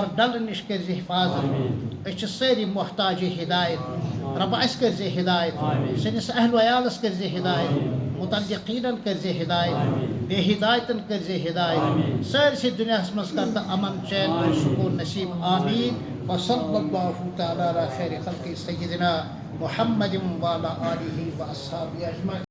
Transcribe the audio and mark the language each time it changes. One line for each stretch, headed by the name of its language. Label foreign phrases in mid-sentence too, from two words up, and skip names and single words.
Kashmiri: ڈلہٕ نِش کٔرۍ زِ حِفاظت أسۍ چھِ سٲری محتاج ہدایت رۄبہ اَسہِ کٔرۍ زِ ہدایت سٲنِس اہل و عیالَس کٔرۍ زِ ہدایت متعلقیٖنَن کٔرۍ زِ ہدایت بے ہدایتَن کٔرۍ زِ ہدایت سٲرسٕے دُنیاہَس منٛز کر تہٕ امن چین اور سکوٗن نصیٖب آمیٖن
Arabic: وصلی اللہ تعالیٰ علی خیر خلقی سیدنا محمد وعلی آلہ واصحابہ اجمعین.